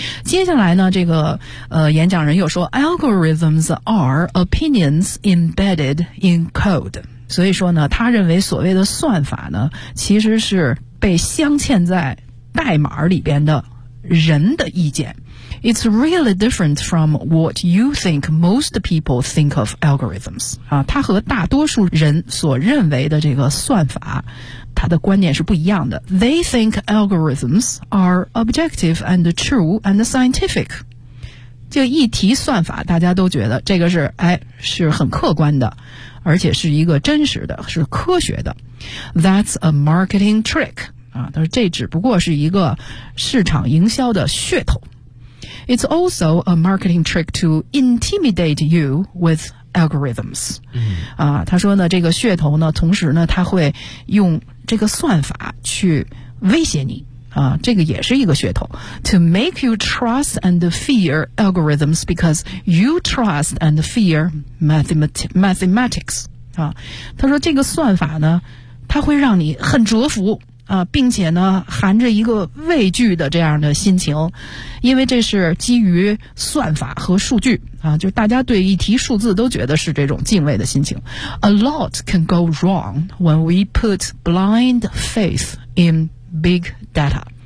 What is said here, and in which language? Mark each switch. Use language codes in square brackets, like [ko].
[zh] 接下来呢，这个演讲人又说 ， [en] algorithms are opinions embedded in code。 [zh] 所以说呢，他认为所谓的算法呢，其实是被镶嵌在代码里边的人的意见。 [en] It's really different from what you think most people think of algorithms. [zh] 啊，它和大多数人所认为的这个算法，它的观念是不一样的。 [en] They think algorithms are objective and true and scientific. [zh] 就一提算法，大家都觉得这个是，哎，是很客观的，而且是一个真实的，是科学的。 [en] That's a marketing trick. [zh] 啊，他说这只不过是一个市场营销的噱头。 [en] It's also a marketing trick to intimidate you with algorithms. 嗯， [zh] 啊，他说呢，这个噱头呢，同时呢，他会用这个算法去威胁你啊，这个也是一个噱头。 [en] To make you trust and fear algorithms because you trust and fear mathematics. [zh] 啊，他说这个算法呢，它会让你很折服。啊，并且呢，含着一个畏惧的这样的心情，因为这是基于算法和数据啊，就大家对一提数字都觉得是这种敬畏的心情。 [en] A lot can go wrong when we put blind faith in big data.